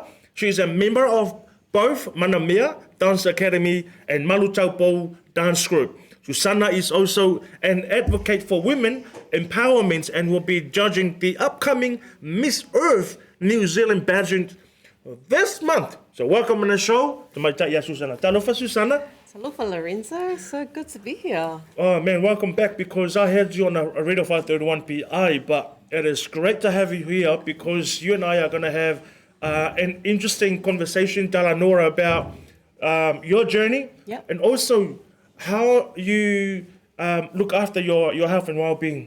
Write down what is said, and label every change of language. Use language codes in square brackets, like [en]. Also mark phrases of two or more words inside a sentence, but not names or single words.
[en] She is a member of both Manamea Dance Academy and Malu Taupou dance group. Susana is also an advocate for women empowerment and will be judging the upcoming Miss Earth New Zealand pageant this month. So welcome on the show to my taia Susana. Talofa Susana. Talofa Lorenzo, so good to be here. Oh man, welcome back because I had you on a Radio 531 PI, but it is great to have you here because you and I are going to have an interesting conversation, Talanoa, about your journey and also how you look after your health and well-being.